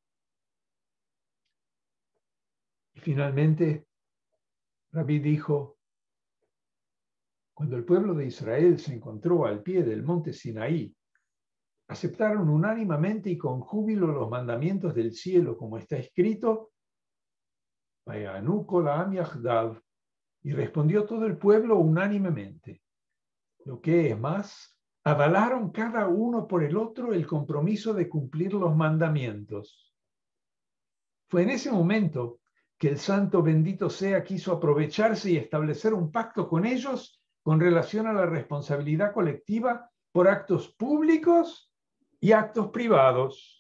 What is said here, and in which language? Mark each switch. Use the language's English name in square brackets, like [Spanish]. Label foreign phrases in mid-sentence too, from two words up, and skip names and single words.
[Spanish] Y finalmente, Rabí dijo, cuando el pueblo de Israel se encontró al pie del monte Sinaí, aceptaron unánimemente y con júbilo los mandamientos del cielo, como está escrito, [Hebrew] ויענו כל העם יחדו, [Spanish] y respondió todo el pueblo unánimemente. Lo que es más, avalaron cada uno por el otro el compromiso de cumplir los mandamientos. Fue en ese momento que el santo bendito sea quiso aprovecharse y establecer un pacto con ellos con relación a la responsabilidad colectiva por actos públicos y actos privados.